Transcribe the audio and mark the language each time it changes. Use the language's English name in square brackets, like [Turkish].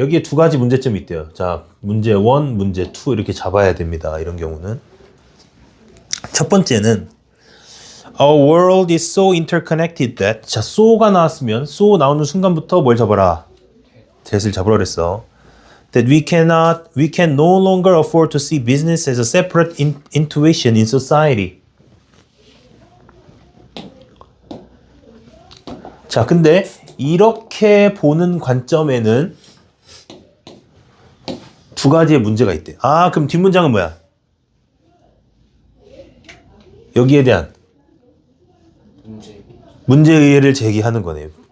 [Korean] 여기에 두 가지 문제점이 있대요. 자, 문제 1, 문제 2 이렇게 잡아야 됩니다. 이런 경우는. 첫 번째는 [English] Our world is so interconnected that [Korean] 자, so가 나왔으면 so 나오는 순간부터 뭘 잡아라? that을 잡으라 그랬어. [English] That we can no longer afford to see business as a separate intuition in society. [Korean] 자, 근데 이렇게 보는 관점에는 두 가지의 문제가 있대. 아, 그럼 뒷문장은 뭐야? 여기에 대한 문제의해를 제기하는 거네요.